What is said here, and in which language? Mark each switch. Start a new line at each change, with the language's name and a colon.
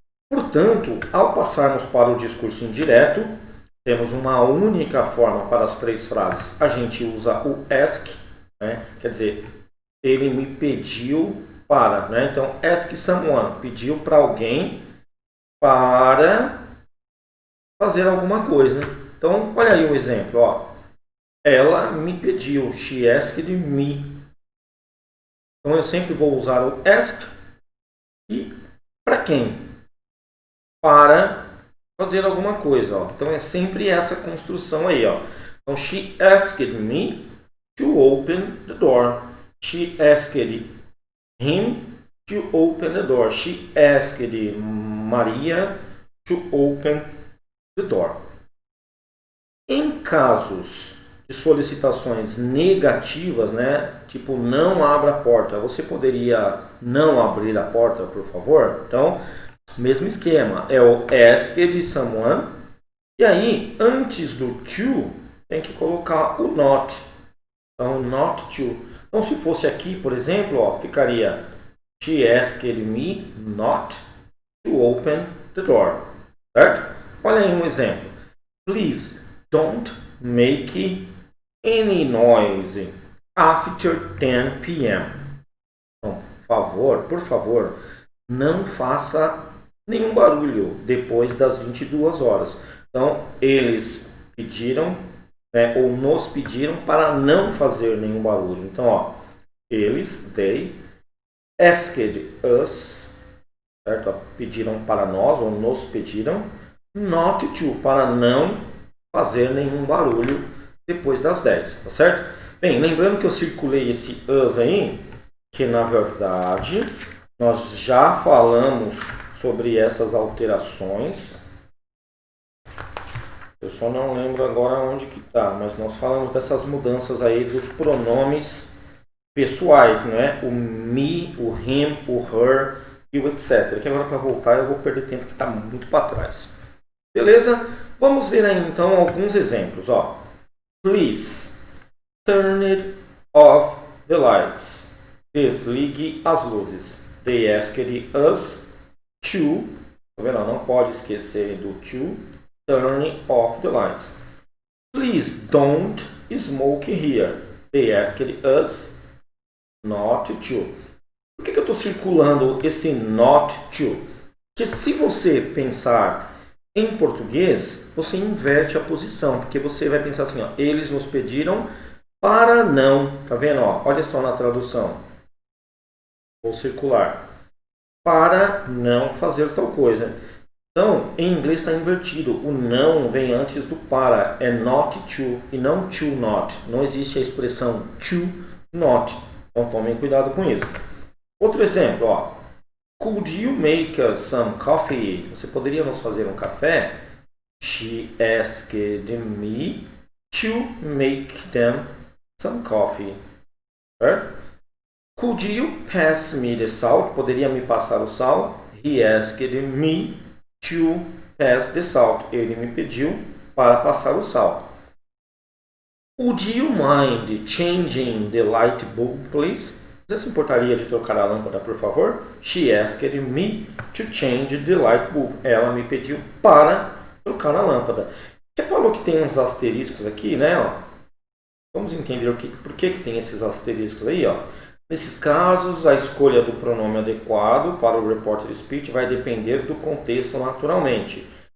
Portuguese: Portanto, ao passarmos para o discurso indireto, temos uma única forma para as 3 frases. A gente usa o ask, né? Quer dizer, ele me pediu para, né? Então,
English: ask someone,
Portuguese: pediu para alguém para fazer alguma coisa. Então, olha aí um exemplo, ó. Ela me pediu,
English: she asked me.
Portuguese: Então, eu sempre vou usar o ask e para quem? Para fazer alguma coisa, ó. Então, é sempre essa construção aí, ó.
English: Então, she asked me to open the door. She asked him to open the door. She asked Maria to open the door.
Portuguese: Em casos de solicitações negativas, né, tipo não abra a porta, você poderia não abrir a porta, por favor? Então, mesmo esquema, é o asked someone, e aí antes do to tem que colocar o not. Então, not to. Então, se fosse aqui, por exemplo, ó, ficaria
English: she asked me not to open the door.
Portuguese: Certo? Olha aí um exemplo.
English: Please don't make any noise after 10 p.m.
Portuguese: Então, por favor, não faça nenhum barulho depois das 22 horas. Então, eles pediram, né, ou nos pediram para não fazer nenhum barulho. Então, ó, eles, they,
English: asked us,
Portuguese: certo? Pediram para nós, ou nos pediram, not to, para não fazer nenhum barulho depois das 10, tá certo? Bem, lembrando que eu circulei esse us aí, que na verdade nós já falamos sobre essas alterações. Eu só não lembro agora onde que tá, mas nós falamos dessas mudanças aí dos pronomes pessoais, não é? O me, o him, o her e o etc. Que agora para voltar eu vou perder tempo que está muito para trás. Beleza? Vamos ver aí então alguns exemplos, ó.
English: Please turn it off the lights.
Portuguese: Desligue as luzes.
English: They asked us to,
Portuguese: tá vendo? Não pode esquecer do to.
English: Turn off the lights. Please don't smoke here. They asked us not to.
Portuguese: Por que eu estou circulando esse not to? Porque se você pensar em português, você inverte a posição, porque você vai pensar assim, ó, eles nos pediram para não, tá vendo? Ó, olha só na tradução. Vou circular. Para não fazer tal coisa. Então, em inglês está invertido. O não vem antes do para. É not to e não to not. Não existe a expressão to not. Então, tomem cuidado com isso. Outro exemplo, ó.
English: Could you make us some coffee?
Portuguese: Você poderia nos fazer um café?
English: She asked me to make them some coffee. Certo? Could you pass me the salt?
Portuguese: Poderia me passar o sal?
English: He asked me to pass the salt.
Portuguese: Ele me pediu para passar o sal.
English: Would you mind changing the light bulb, please?
Portuguese: Você se importaria de trocar a lâmpada, por favor?
English: She asked me to change the light bulb.
Portuguese: Ela me pediu para trocar a lâmpada. Reparou que tem uns asteriscos aqui, né? Ó. Vamos entender por que tem esses asteriscos aí, ó. Nesses casos, a escolha do pronome adequado para o reported speech vai depender do contexto naturalmente.